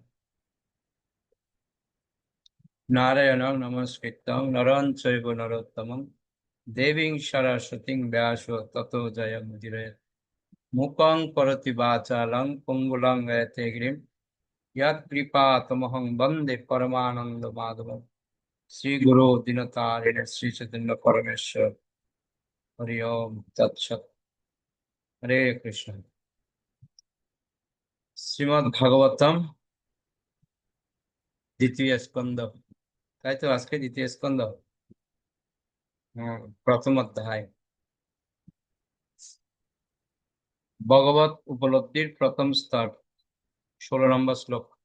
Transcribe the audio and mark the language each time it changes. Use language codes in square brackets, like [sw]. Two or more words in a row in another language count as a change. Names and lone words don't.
[sa] नारायणं नमस्कृतं नरं चैव नरोत्तमं देवीं सरस्वतीं व्यासो ततो जयमुदीरयेत् मूकं करोति वाचालं पङ्गुलं गयते गिरिं यत्कृपातमहं वन्दे परमानन्दमाधवं श्रीगुरो दीनतारिणे श्रीचैतन्य परमेश्वर हरि ओम तत्सत्। हरे कृष्ण। [bn] শ্রীমদ্ ভাগবতম দ্বিতীয় স্কন্ধ, তাই তো আজকে দ্বিতীয় স্কন্ধ। প্রথম অধ্যায় ভগবত উপলব্ধির প্রথম স্তর 16 নম্বর শ্লোক।